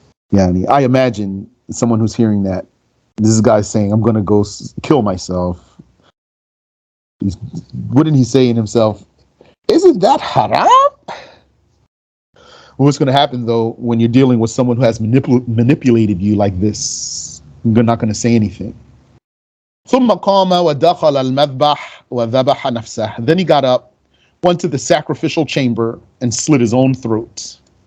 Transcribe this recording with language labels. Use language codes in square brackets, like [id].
[en] Yeah, I imagine someone who's hearing that. This guy saying, I'm going to go kill myself. Wouldn't he say in himself, isn't that haram? What's going to happen, though, when you're dealing with someone who has manipulated you like this? You're not going to say anything. [ar] ثم قام ودخل المذبح وذبح نفسه. [en] Then he got up, went to the sacrificial chamber, and slit his own throat.